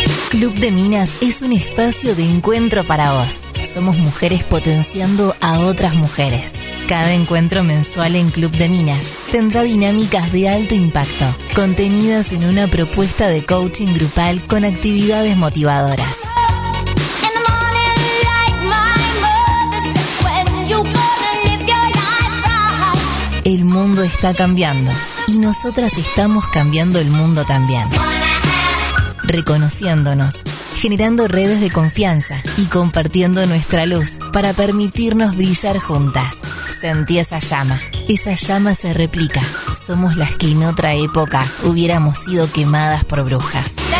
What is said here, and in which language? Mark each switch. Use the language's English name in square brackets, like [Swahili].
[Spanish] Club de Minas es un espacio de encuentro para vos. Somos mujeres potenciando a otras mujeres. Cada encuentro mensual en Club de Minas tendrá dinámicas de alto impacto, contenidas en una propuesta de coaching grupal con actividades motivadoras. [English] In the morning, like my mother, when you gonna live your life. [Spanish] está cambiando y nosotras estamos cambiando el mundo también. Reconociéndonos, generando redes de confianza y compartiendo nuestra luz para permitirnos brillar juntas. Sentí esa llama. Esa llama se replica. Somos las que en otra época hubiéramos sido quemadas por brujas.